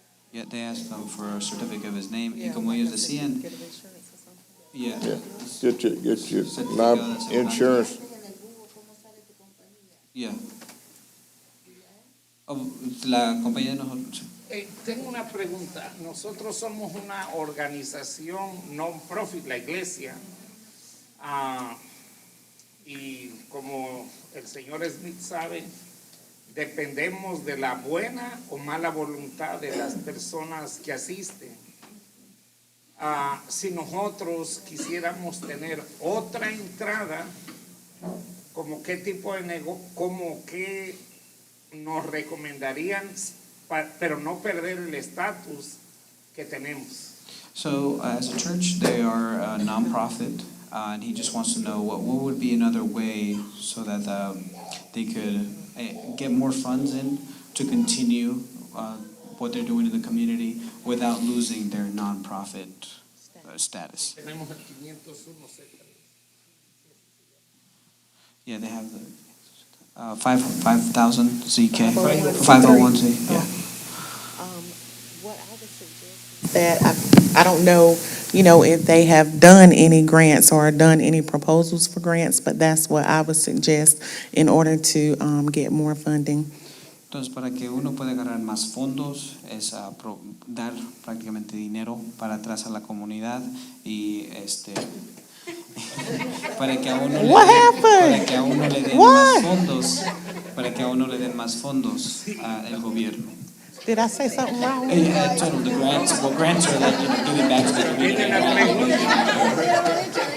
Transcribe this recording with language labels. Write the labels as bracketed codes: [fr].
[en] Yeah, they asked them for a certificate of his name, [es] y como ellos decían, [en] yeah. Get your life insurance. Yeah. [es] La compañía de nosotros. Tengo una pregunta. Nosotros somos una organización non-profit, la Iglesia, y como el señor Smith sabe, dependemos de la buena o mala voluntad de las personas que asisten. Si nosotros quisiéramos tener otra entrada, como qué tipo de negocio, como qué nos recomendarían, pero no perder el estatus que tenemos. [en] So as a church, they are a nonprofit, and he just wants to know what would be another way so that they could get more funds in to continue what they're doing in the community without losing their nonprofit status. [es] Tenemos el 501. [en] Yeah, they have the 5,000 ZK, 501Z. Yeah. What I would suggest is that I don't know, if they have done any grants or done any proposals for grants, but that's what I would suggest in order to get more funding. [es] Entonces, para que uno pueda agarrar más fondos, es dar prácticamente dinero para atrás a la comunidad y para que a uno le den más fondos, para que a uno le den más fondos al gobierno. [en] Did I say something wrong? Total, the grants, well, grants are like, giving back to the community.